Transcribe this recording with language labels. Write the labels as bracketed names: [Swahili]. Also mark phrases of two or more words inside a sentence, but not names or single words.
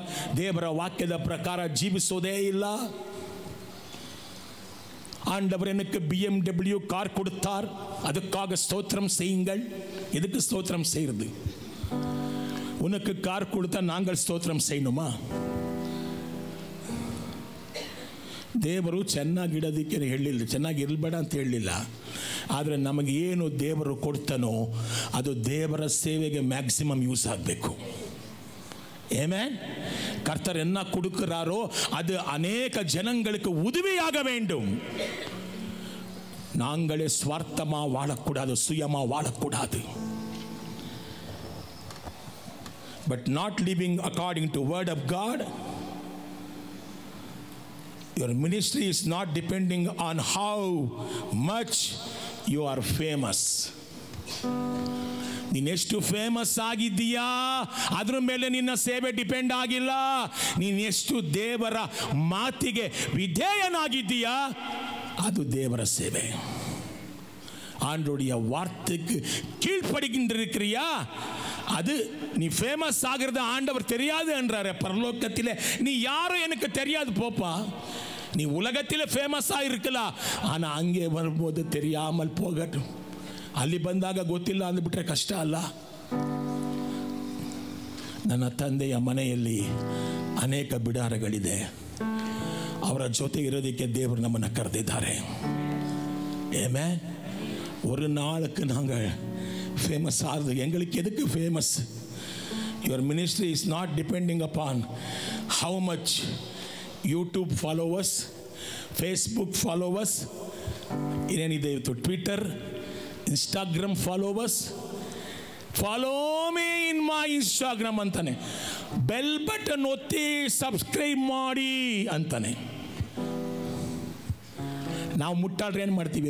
[Kannada] ದೇವರ ವಾಕ್ಯದ ಪ್ರಕಾರ ಜೀವಿಸೋದೇ ಇಲ್ಲ. [Tamil] ஆண்டவர் எனக்கு BMW கார் கொடுத்தார், அதுக்காக ஸ்தோத்திரம் செய்யுங்கள். எதுக்கு ஸ்தோத்திரம் செய்யறது? உனக்கு கார் கொடுத்தா நாங்கள் ஸ்தோத்திரம் செய்யணுமா? [Kannada] ದೇವರು ಚೆನ್ನಾಗಿಡೋದಕ್ಕೆ ಹೇಳಿಲ್ಲ, ಚೆನ್ನಾಗಿರಬೇಡ ಅಂತ ಹೇಳಲಿಲ್ಲ. ಆದರೆ ನಮಗೆ ಏನು ದೇವರು ಕೊಡ್ತಾನೋ ಅದು ದೇವರ ಸೇವೆಗೆ [English] maximum use [Kannada] ಆಗಬೇಕು. [Tamil] ஆமென். கர்த்தர் என்ன கொடுக்கிறாரோ அது அநேக ஜனங்களுக்கு உதவியாக வேண்டும். நாங்களே ஸ்வார்த்தமா வாழக்கூடாது, சுயமா வாழக்கூடாது. [English] But not living according to word of God. Your ministry is not depending on how much you are famous. [Kannada] ನೀನೆಷ್ಟು ಫೇಮಸ್ ಆಗಿದ್ದೀಯಾ ಅದ್ರ ಮೇಲೆ ನಿನ್ನ ಸೇವೆ ಡಿಪೆಂಡ್ ಆಗಿಲ್ಲ. ನೀನೆಷ್ಟು ದೇವರ ಮಾತಿಗೆ ವಿಧೇಯನಾಗಿದ್ದೀಯಾ ಅದು ದೇವರ ಸೇವೆ. [Tamil] ஆண்டோடைய வார்த்தைக்கு கீழ்ப்படிக்கின்றிருக்கிறியா? அது நீ ஃபேமஸ் ஆகிறது ஆண்டவர் தெரியாது என்றாரு பரலோகத்திலே. நீ யாரும் எனக்கு தெரியாது போப்பா. நீ உலகத்திலே ஃபேமஸாக இருக்கலாம், ஆனால் அங்கே வரும்போது தெரியாமல் போகட்டும். [Kannada] ಅಲ್ಲಿ ಬಂದಾಗ ಗೊತ್ತಿಲ್ಲ ಅಂದ್ಬಿಟ್ರೆ ಕಷ್ಟ ಅಲ್ಲ. ನನ್ನ ತಂದೆಯ ಮನೆಯಲ್ಲಿ ಅನೇಕ ಬಿಡಾರಗಳಿದೆ. ಅವರ ಜೊತೆ ಇರೋದಕ್ಕೆ ದೇವರು ನಮ್ಮನ್ನು ಕರೆದಿದ್ದಾರೆ. [Tamil] ஆமென். ஒரு நாளுக்கு நாங்கள் ஃபேமஸ் ஆகுது. எங்களுக்கு எதுக்கு ஃபேமஸ்? [English] Your ministry is not depending upon how much YouTube followers, Facebook followers, [Kannada] ಏನೇನಿದೆ ಇವತ್ತು ಟ್ವಿಟರ್, [English] Instagram followers. follow me in my Instagram [Kannada] ಅಂತಾನೆ. [English] bell button [Kannada] ಒತ್ತಿ ಸಬ್ಸ್ಕ್ರೈಬ್ ಮಾಡಿ ಅಂತಾನೆ. ನಾವು ಮುಟ್ಟಾಡ್ರೆ ಏನು ಮಾಡ್ತೀವಿ?